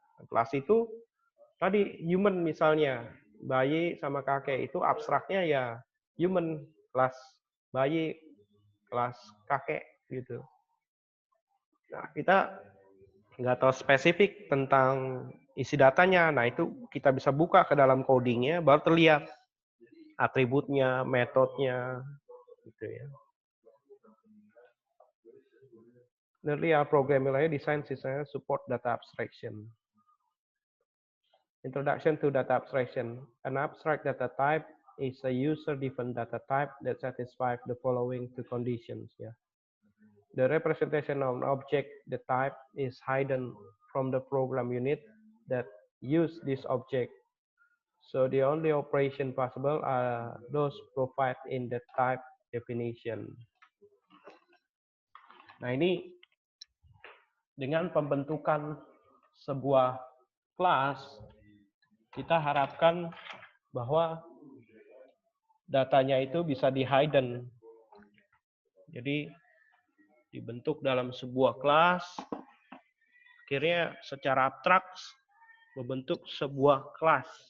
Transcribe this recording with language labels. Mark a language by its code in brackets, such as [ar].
[id] Kelas itu tadi human misalnya, bayi sama kakek itu abstraknya ya human, kelas bayi, kelas kakek gitu. Nah, kita nggak tahu spesifik tentang isi datanya. Nah, itu kita bisa buka ke dalam codingnya, baru terlihat atributnya, metodenya, gitu ya. [en] Nearly our programming design system support data abstraction. Introduction to data abstraction. An abstract data type is a user-defined data type that satisfies the following two conditions. Yeah. The representation of an object, the type, is hidden from the program unit that use this object. So the only operation possible are those provided in the type definition. [id] Nah, ini dengan pembentukan sebuah kelas, kita harapkan bahwa datanya itu bisa di-hidden. Jadi dibentuk dalam sebuah kelas, akhirnya secara abstrak membentuk sebuah kelas.